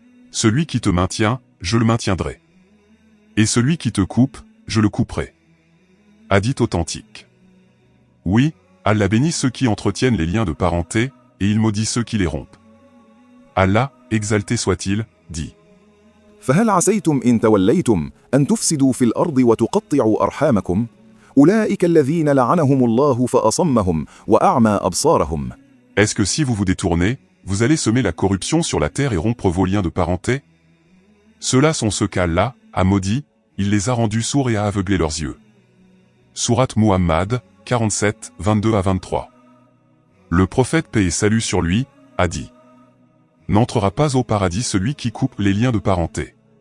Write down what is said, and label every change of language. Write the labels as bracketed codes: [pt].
[fr] Celui qui te maintient, je le maintiendrai. Et celui qui te coupe, je le couperai. Hadith authentique. Oui, Allah bénit ceux qui entretiennent les liens de parenté, et il maudit ceux qui les rompent. Allah, exalté soit-il, dit. [ar] فهل عسيتم إن توليتم أن تفسدوا في الأرض وتقطعوا أرحامكم أولئك الذين لعنهم الله فأصمهم وأعمى أبصارهم. [fr] Est-ce que si vous vous détournez, vous allez semer la corruption sur la terre et rompre vos liens de parenté? Ceux-là sont ceux qu'Allah a maudits, il les a rendus sourds et a aveuglé leurs yeux. Sourate Muhammad, 47, 22-23. Le prophète paix et salut sur lui, a dit: n'entrera pas au paradis celui qui coupe les liens de parenté.